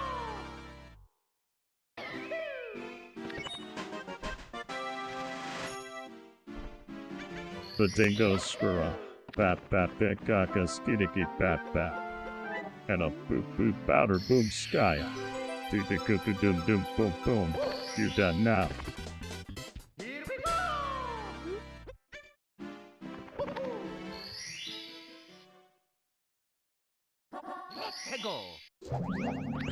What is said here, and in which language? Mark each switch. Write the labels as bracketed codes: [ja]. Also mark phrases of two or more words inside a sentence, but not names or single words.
[en] The dingo spura, bat bat bat gaga skidiki bat bat. And a boop boop bowder boom skya. Do the cuckoo doom doom boom boom. You done now. Here we go. Let's go.